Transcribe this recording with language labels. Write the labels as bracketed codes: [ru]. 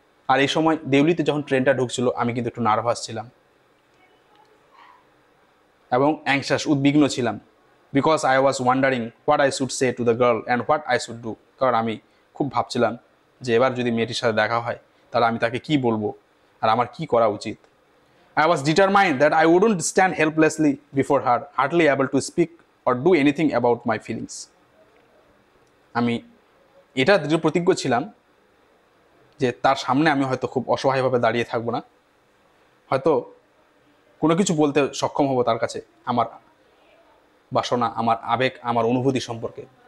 [bn] আর এই সময় দেউলিতে যখন ট্রেনটা ঢুকছিল আমি কিন্তু একটু নার্ভাস ছিলাম এবং অ্যাংশাস, উদ্বিগ্ন ছিলাম। [en] Because I was wondering what I should say to the girl and what I should do. [bn] কারণ আমি খুব ভাবছিলাম যে এবার যদি মেয়েটির সাথে দেখা হয় তাহলে আমি তাকে কি বলবো আর আমার কি করা উচিত। [en] I was determined that I wouldn't stand helplessly before her, hardly able to speak or do anything about my feelings. [bn] আমি এটা দৃঢ় প্রতিজ্ঞ ছিলাম যে তার সামনে আমি হয়তো খুব অসহায়ভাবে দাঁড়িয়ে থাকবো না, হয়তো কোনো কিছু বলতে সক্ষম হব তার কাছে আমার বাসনা, আমার আবেগ, আমার অনুভূতি সম্পর্কে।